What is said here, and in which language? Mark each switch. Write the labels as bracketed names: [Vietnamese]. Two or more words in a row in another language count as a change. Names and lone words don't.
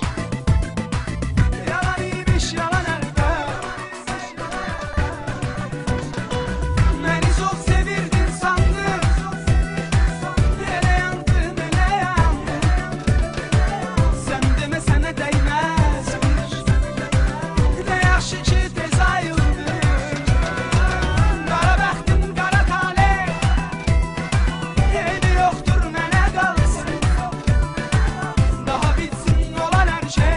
[Turkish] Yalan iyiymiş, yalan elbet. Beni çok sevirdin sandım. [Azerbaijani] Ele yandım, ele yandım. [Turkish] Sen demesene değmezmiş. [Azerbaijani] Ne yaxşı ki tez ayıldı. Qara bəxtim, qara talih. Eybi yoxdur mənə qalsın. [Turkish] Daha bitsin olan hər şey.